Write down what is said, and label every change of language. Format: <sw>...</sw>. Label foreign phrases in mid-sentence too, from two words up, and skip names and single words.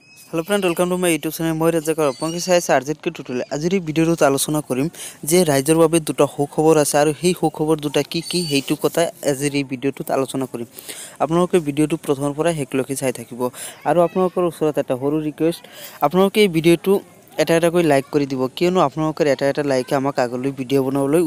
<en>hello friend welcome to my youtube channel</en> <as>मैं rzktutorial rzktutorial আজিৰ এই ভিডিঅ'টোত আলোচনা কৰিম যে ৰাইজৰ বাবে দুটা সুখবৰ আছে আৰু সেই সুখবৰ দুটা কি কি হেতু কথা আজিৰ এই ভিডিঅ'টোত আলোচনা কৰিম আপোনালোকে ভিডিঅ'টো প্ৰথমৰ পৰা শেষলৈকে চাই থাকিব আৰু আপোনালোকৰ ওচৰত এটা সৰু ৰিকুৱেষ্ট আপোনালোকে এই ভিডিঅ'টো এটা কৈ লাইক কৰি দিব কিয়নো আপোনালোকৰ এটা লাইকে আমাক আগলৈ ভিডিঅ' বনাবলৈ</as>